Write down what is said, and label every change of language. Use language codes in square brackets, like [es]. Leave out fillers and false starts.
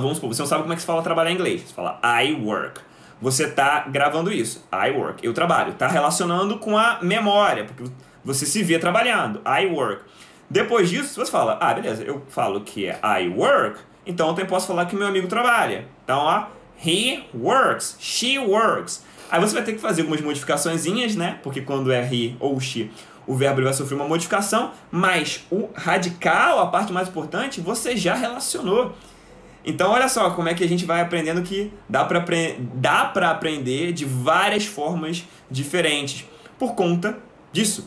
[pt] Vamos supor, você não sabe como é que se fala trabalhar em inglês. Você fala [en] I work. [pt] Você está gravando isso. I work. Eu trabalho. Está relacionando com a memória, porque você se vê trabalhando. [en] I work. [pt] Depois disso, você fala, beleza, eu falo que é [en] I work, [pt] então eu também posso falar que meu amigo trabalha. Então, [en] he works, she works. [pt] Aí você vai ter que fazer algumas modificaçõezinhas, né? Porque quando é he ou she, o verbo ele vai sofrer uma modificação, mas o radical, a parte mais importante, você já relacionou. Então, olha só como é que a gente vai aprendendo que dá para aprender de várias formas diferentes por conta disso.